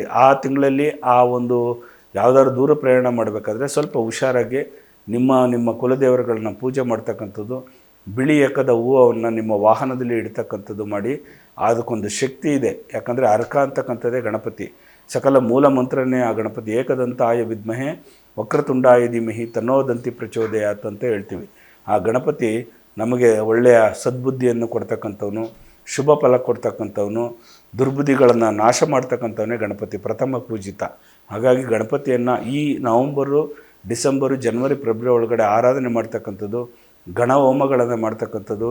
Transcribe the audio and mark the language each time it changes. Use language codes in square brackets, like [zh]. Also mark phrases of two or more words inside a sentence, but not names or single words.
[kn] ಆ ತಿಂಗಳಲ್ಲಿ ಆ ಒಂದು ಯಾವುದಾದ್ರು ದೂರ ಪ್ರಯಾಣ ಮಾಡಬೇಕಾದ್ರೆ ಸ್ವಲ್ಪ ಹುಷಾರಾಗಿ ನಿಮ್ಮ ಕುಲದೇವರುಗಳನ್ನ ಪೂಜೆ ಮಾಡ್ತಕ್ಕಂಥದ್ದು, ಬಿಳಿ ಎಕ್ಕದ ಹೂವನ್ನು ನಿಮ್ಮ ವಾಹನದಲ್ಲಿ ಇಡ್ತಕ್ಕಂಥದ್ದು ಮಾಡಿ. ಅದಕ್ಕೊಂದು ಶಕ್ತಿ ಇದೆ. ಯಾಕಂದರೆ ಅರ್ಕ ಅಂತಕ್ಕಂಥದ್ದೇ ಗಣಪತಿ. ಸಕಲ ಮೂಲ ಮಂತ್ರನೇ ಆ ಗಣಪತಿ. [sa] ಏಕದಂತಾಯ ವಿದ್ಮಹೆ ವಕ್ರತುಂಡಾಯ ಧೀಮಹಿ ತನ್ನೋದಂತಿ ಪ್ರಚೋದಯಾತ್ [kn] ಅಂತ ಹೇಳ್ತೀವಿ. ಆ ಗಣಪತಿ ನಮಗೆ ಒಳ್ಳೆಯ ಸದ್ಬುದ್ಧಿಯನ್ನು ಕೊಡ್ತಕ್ಕಂಥವನು, ಶುಭ ಫಲ ಕೊಡ್ತಕ್ಕಂಥವನು, ದುರ್ಬುದ್ಧಿಗಳನ್ನು ನಾಶ ಮಾಡ್ತಕ್ಕಂಥವನೇ ಗಣಪತಿ, ಪ್ರಥಮ ಪೂಜಿತ. ಹಾಗಾಗಿ ಗಣಪತಿಯನ್ನು ಈ ನವಂಬರು, ಡಿಸೆಂಬರು, ಜನವರಿ, ಫೆಬ್ರವರಿ ಒಳಗಡೆ ಆರಾಧನೆ ಮಾಡ್ತಕ್ಕಂಥದ್ದು, ಗಣ ಹೋಮಗಳನ್ನು ಮಾಡ್ತಕ್ಕಂಥದ್ದು.